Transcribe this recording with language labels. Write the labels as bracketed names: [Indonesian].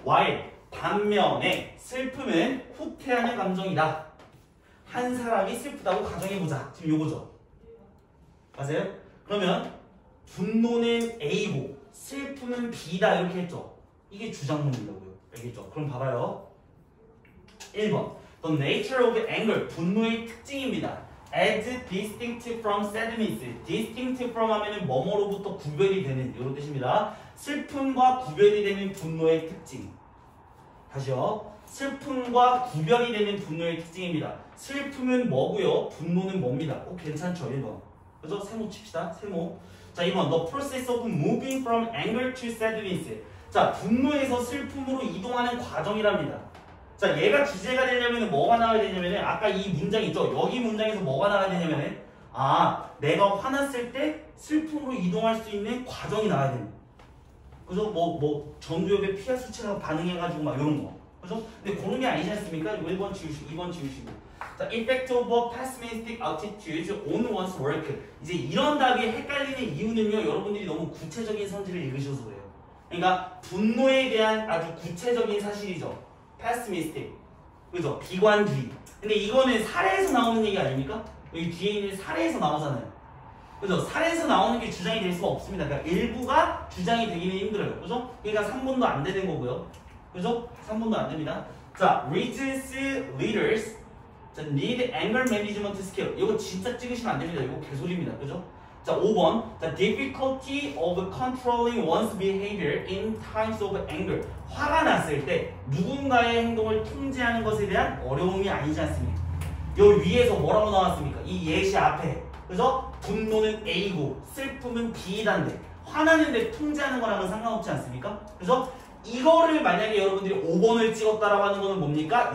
[Korean] while, 반면에 슬픔은 후퇴하는 감정이다. 한 사람이 슬프다고 가정해보자. 지금 요거죠. 맞아요? 그러면 분노는 A고 슬픔은 B다 이렇게 했죠. 이게 주장문이라고요. 알겠죠? 그럼 봐봐요. [English] 1번 The nature of anger, [Korean] 분노의 특징입니다. [English] As distinct from sadness. [Korean] distinct from 하면은 뭐뭐로부터 구별이 되는 이런 뜻입니다. 슬픔과 구별이 되는 분노의 특징. 다시요. 슬픔과 구별이 되는 분노의 특징입니다. 슬픔은 뭐고요? 분노는 뭡니다. 괜찮죠? 1번. 그죠? 세모 칩시다. 세모. [English] 자, 2번 The process of moving from anger to sadness. [Korean] 자, 분노에서 슬픔으로 이동하는 과정이랍니다. 자, 얘가 주제가 되려면 뭐가 나와야 되냐면 아까 이 문장 있죠? 여기 문장에서 뭐가 나와야 되냐면 내가 화났을 때 슬픔으로 이동할 수 있는 과정이 나와야 됩니다. 그죠? 전두엽에 피하 수치가 반응해가지고 막 이런 거. 그죠? 근데 그런 게 아니지 않습니까? 1번 지우시고 2번 지우시고. [English] 자, effect of a pessimistic attitude on one's work. [Korean] 이제 이런 답이 헷갈리는 이유는요, 여러분들이 너무 구체적인 선지를 읽으셔서 그래요. 그러니까 분노에 대한 아주 구체적인 사실이죠. pessimistic. 그죠? 비관주의. 근데 이거는 사례에서 나오는 얘기 아닙니까? 여기 뒤에 있는 사례에서 나오잖아요. 그죠? 사례에서 나오는 게 주장이 될 수가 없습니다. 그러니까 일부가 주장이 되기는 힘들어요. 그죠? 그러니까 3번도 안 되는 거고요. 그죠? 3번도 안 됩니다. 자, [English] regions leaders [Korean] 자, [English] need anger management skill. [Korean] 이거 진짜 찍으시면 안 됩니다. 이거 개소리입니다. 그죠? 자, 5번. [English] The difficulty of controlling one's behavior in times of anger. [Korean] 화가 났을 때 누군가의 행동을 통제하는 것에 대한 어려움이 아니지 않습니까? 요 위에서 뭐라고 나왔습니까? 이 예시 앞에. 그죠? 분노는 A고 슬픔은 B단데 화나는데 통제하는 거랑은 상관없지 않습니까? 그죠? 이거를 만약에 여러분들이 5번을 찍었다라고 하는 거는 뭡니까?